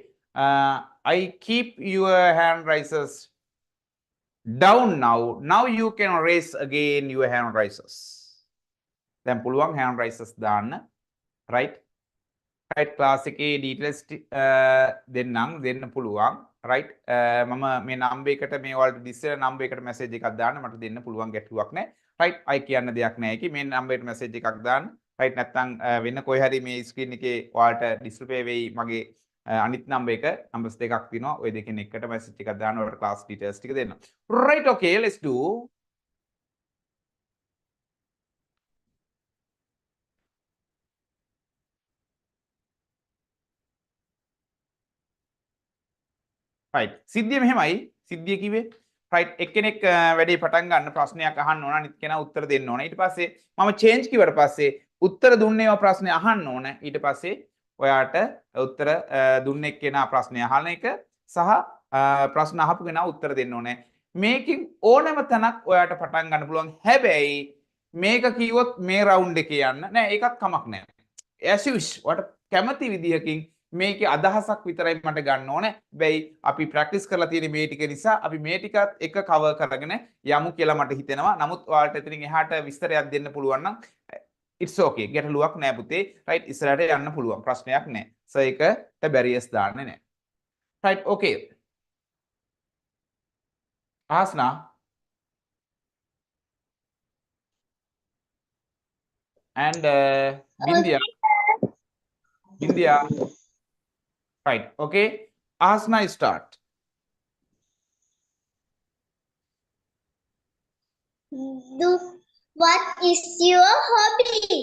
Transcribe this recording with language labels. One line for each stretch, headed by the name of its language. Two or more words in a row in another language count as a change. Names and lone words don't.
English: I keep your hand raises down now. Now you can raise again your hand raises.
Sinhala: දැන් පුළුවන්
English: hand raises
Sinhala: දාන්න. Right. Right. class එකේ details දෙන්න පුළුවන්. Right. මම මේ number එකට මේ ඔයාලට
English: display number
Sinhala: එකට message එකක් දාන්න මට දෙන්න පුළුවන් ගැටලුවක් නැහැ. Right. I කියන්න දෙයක් නැහැ ඒකේ. මේ number එකට message එකක් දාන්න. Right. නැත්නම් වෙන කොයි හරි මේ screen එකේ ඔයාලට display වෙයි මගේ අනිත් number එක numbers දෙකක් තියෙනවා. ওই දෙකෙන් එකට message එකක් දාන්න ඔයාලට
English: class details
Sinhala: ටික දෙන්න.
English: Right. Okay. Let's do.
Sinhala: right සිද්ධිය මෙහෙමයි සිද්ධිය කිව්වේ right එක්කෙනෙක් වැඩේ පටන් ගන්න ප්‍රශ්නයක් අහන්න ඕන අනිත් කෙනා උත්තර දෙන්න ඕන ඊට පස්සේ මම change කිව්වට පස්සේ උත්තර දුන්නේව ප්‍රශ්නේ අහන්න ඕන ඊට පස්සේ ඔයාට උත්තර දුන්නේ කෙනා ප්‍රශ්නේ අහන එක සහ ප්‍රශ්න අහපු කෙනා උත්තර දෙන්න ඕනේ මේකෙන් ඕනෑම තැනක් ඔයාට පටන් ගන්න පුළුවන් හැබැයි මේක කිව්වොත් මේ රවුන්ඩ් එකේ යන්න නෑ ඒකත් කමක් නෑ
English: as you wish
Sinhala: ඔයාට කැමති විදිහකින් මේකේ අදහසක් විතරයි මට ගන්න ඕනේ. හැබැයි අපි ප්‍රැක්ටිස් කරලා තියෙන මේ ටික නිසා අපි මේ ටිකත් එක කවර් කරගෙන යමු කියලා මට හිතෙනවා. නමුත් ඔයාලට එතනින් එහාට විස්තරයක් දෙන්න පුළුවන් නම්
English: it's okay.
Sinhala: ගැටලුවක් නෑ පුතේ. right ඉස්සරහට යන්න පුළුවන්. ප්‍රශ්නයක් නෑ. සර් ඒකට බැරියර්ස් දාන්නේ නෑ.
English: right okay. ආස්නා and India right okay Asna start What is your hobby?